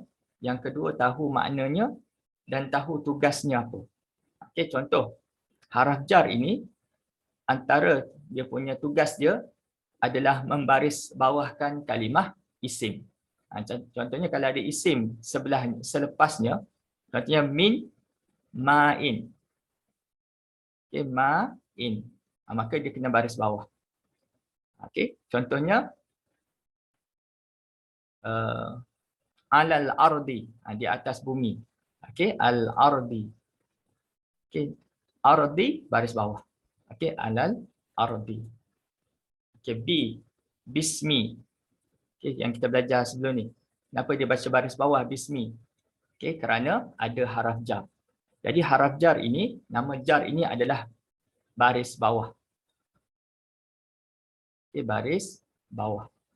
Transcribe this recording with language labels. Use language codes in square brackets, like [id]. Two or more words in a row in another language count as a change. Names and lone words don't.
[ms] Yang kedua, tahu maknanya dan tahu tugasnya apa. Contoh, [ar] حرف جر [ms] ini antara dia punya tugas dia adalah membaris bawahkan kalimah isim. Contohnya kalau ada isim selepasnya, contohnya min, ma'in. Ma'in. Maka dia kena baris bawah. Contohnya [ar] على الأرض, [ms] di atas bumi. [ar] الأرض. [ms] Ardi baris bawah. [ar] على الأرض. بسم. [ms] Yang kita belajar sebelum ni. Kenapa dia baca baris bawah bismi? Kerana ada [ar] حرف جر. [ms] Jadi [ar] حرف جر [ms] ini, nama jar ini adalah baris bawah. Baris bawah.